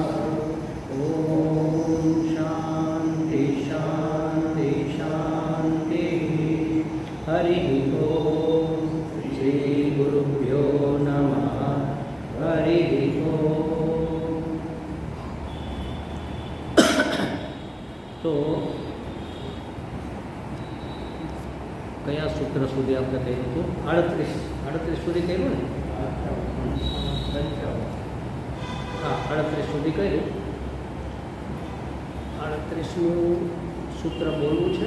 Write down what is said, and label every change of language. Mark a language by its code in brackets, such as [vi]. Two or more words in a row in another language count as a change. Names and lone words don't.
[sa] ॐ शान्ति शान्ति शान्तिः। हरिः ॐ श्रीगुरुभ्यो नमः। हरिः ॐ। [gu] तो કયા સૂત્ર સુધી આપણે કહ્યું હતું? 38 સુધી કહ્યું ને? હા, 38 સુધી કહ્યું. 38નું સૂત્ર બોલવું છે?